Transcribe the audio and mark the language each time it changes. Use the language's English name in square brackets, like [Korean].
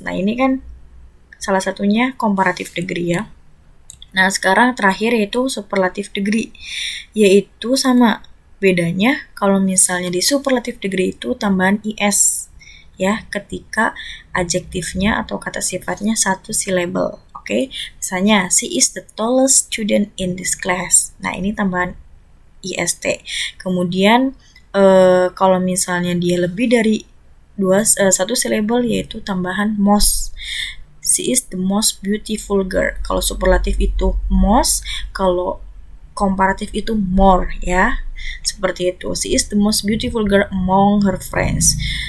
[Indonesian] Nah, ini kan salah satunya comparative degree ya. Nah, sekarang terakhir yaitu superlative degree. Yaitu sama. Bedanya kalau misalnya di superlative degree itu tambahan IS ya ketika adjektifnya atau kata sifatnya satu syllable. Oke. [English] Misalnya, she is the tallest student in this class. [Indonesian] Nah, ini tambahan IST. Kemudian kalau misalnya dia lebih dari satu syllable yaitu tambahan most. [English] She is the most beautiful girl. [Indonesian] Kalau superlatif itu most, kalau komparatif itu more ya. Seperti itu. [English] She is the most beautiful girl among her friends.